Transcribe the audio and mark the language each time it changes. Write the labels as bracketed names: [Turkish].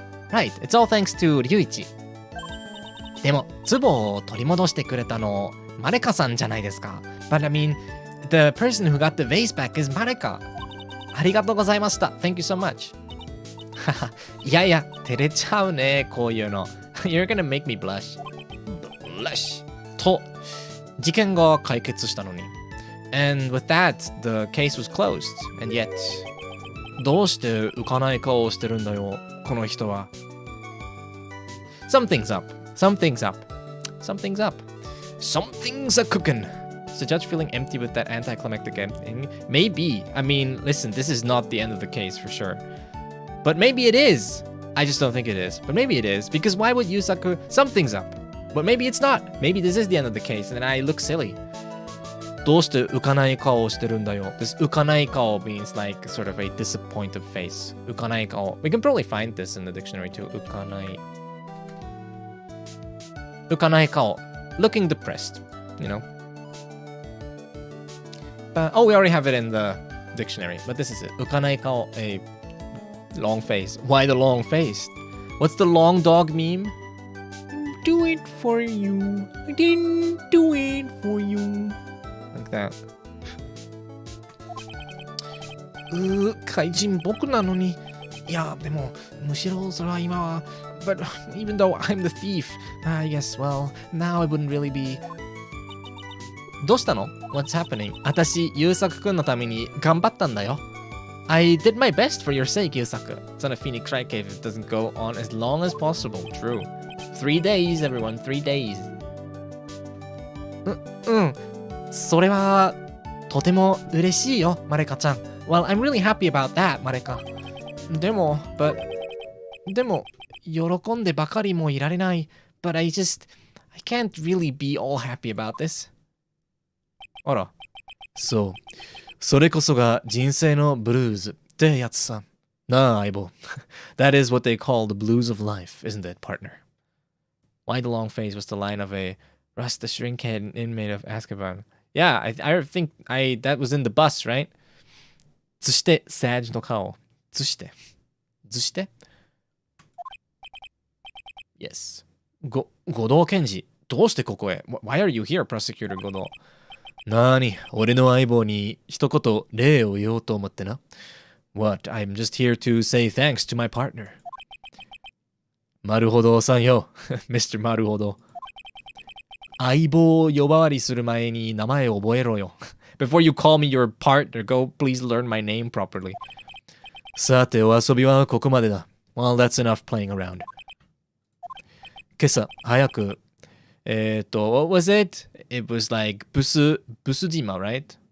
[English] Right, it's all thanks to 龍一。 [Japanese] でも、壺を取り戻してくれたの、マレカさんじゃないですか。 [English] But I mean, the person who got the vase back is マレカ。 [Japanese] ありがとうございました。 [English] Thank you so much. [Japanese] いやいや、照れちゃうね、こういうの。 [English] You're gonna make me blush. Blush. [Japanese] と、事件が解決したのに。 [English] And with that, the case was closed. And yet, [Japanese] どうして浮かない顔をしてるんだよ、この人は。 [English] Something's up. Something's up. Something's up. Something's a cooking. Is the judge feeling empty with that anticlimactic ending? Maybe. I mean, listen, this is not the end of the case for sure. But maybe it is. I just don't think it is. But maybe it is. Because why would Yusaku... Something's up. But maybe it's not. Maybe this is the end of the case and then I look silly. [Japanese] どうして浮かない顔をしてるんだよ. [English] This 浮かない顔 means like sort of a disappointed face. [Japanese] 浮かない顔. [English] We can probably find this in the dictionary too. [Japanese] 浮かない。 [English] 浮かない顔. Looking depressed, you know? Oh, we already have it in the dictionary, but this is it. 浮かない顔, a long face. Why the long face? What's the long dog meme? Do it for you. I didn't do it for you. Like that. [Japanese] 怪人僕なのに。いや、でも、むしろそれは今は。 [English] But even though I'm the thief, I guess, well, now I wouldn't really be. [Japanese] どうしたの? [English] What's happening? [Japanese] 私、優作くんのために頑張ったんだよ。 [English] I did my best for your sake, 優作。 It's on a Phoenix Shrike Cave. It doesn't go on as long as possible. True. 3 days, everyone. 3 days. [Japanese] それは、とても嬉しいよ、マレカちゃん。 [English] Well, I'm really happy about that, マレカ。 [Japanese] でも、喜んでばかりもいられない。 [English] But I can't really be all happy about this. [Japanese] あら。そう。それこそが人生のブルーズってやつさ。なあ、相棒。 [English] That is what they call the blues of life, isn't it, partner? Why the long face was the line of a Rust the Shrinkhead inmate of Azkaban. Yeah, I think that was in the bus, right? [Japanese] そして、サージの顔。ずして。 [English] Yes. [Japanese] 五道検事、どうしてここへ [English] Why are you here, Prosecutor 五道? [Japanese] なーに、俺の相棒に一言礼を言おうと思ってな。 [English] What? I'm just here to say thanks to my partner. [Japanese] なるほどさんよ、Mr. なるほど。相棒を呼ばわりする前に名前を覚えろよ。 [English] Before you call me your partner, go please learn my name properly. [Japanese] さて、お遊びはここまでだ。 [English] Well, that's enough playing around. [Japanese] 今朝、早く、 [English] what was it? It was like ブス島, right?